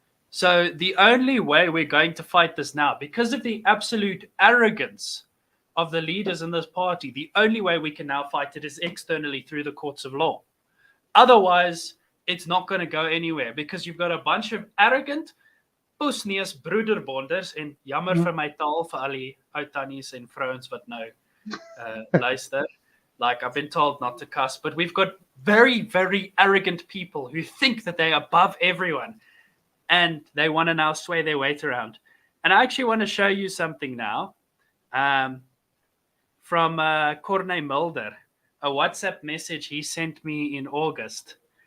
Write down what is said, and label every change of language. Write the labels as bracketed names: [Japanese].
[English] So the only way we're going to fight this now, because of the absolute arrogance of the leaders in this party, the only way we can now fight it is externally through the courts of law. Otherwise, it's not going to go anywhere, because you've got a bunch of arrogant Poesneus broederbonders, [Afrikaans] en jammer mm, vir my taal vir al die ou tannies en vrouens wat nou luister. [English] Like, I've been told not to cuss, but we've got very, very arrogant people who think that they're above everyone, and they want to now sway their weight around. And I actually want to show you something now, from Corne Mulder, a WhatsApp message he sent me in August.